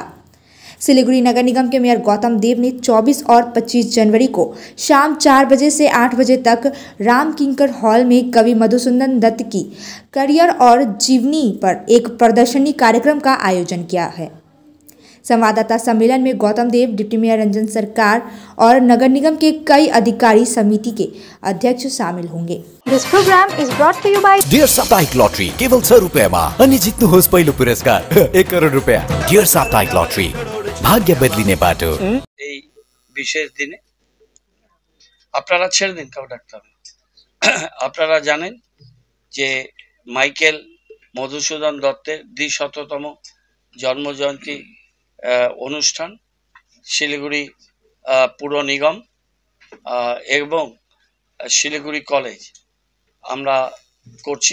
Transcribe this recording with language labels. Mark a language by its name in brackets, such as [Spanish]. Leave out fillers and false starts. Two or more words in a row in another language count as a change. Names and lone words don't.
[Hindi] सिलीगुड़ी नगर निगम के मेयर गौतम देव ने 24 और 25 जनवरी को शाम 4 बजे से 8 बजे तक राम किंकर हॉल में कवि मधुसूदन दत्त की करियर और जीवनी पर एक प्रदर्शनी कार्यक्रम का आयोजन किया है। संवाददाता सम्मेलन में गौतम देव, डिप्टी मेयर रंजन सरकार और नगर निगम के कई अधिकारी समिति के अध्यक्ष शामिल होंगे। [English] This program is brought to you by [Nepali] डियर साप्ताहिक लॉटरी केवल 6 रुपैयाँमा अनि जित्नुहोस् पहिलो पुरस्कार 1 करोड रुपैयाँ। डियर साप्ताहिक लॉटरी भाग्य बदलिने बाटो। [Bangla] এই বিশেষ দিনে আপনারা ছেড়ে দিন কাউ ডাক্তার। আপনারা জানেন যে মাইকেল মধুসূদন দত্তের ২০০তম জন্মজয়ন্তী অনুষ্ঠান শিলিগুড়ি পুর নিগম এবং শিলিগুড়ি কলেজ আমরা করছি।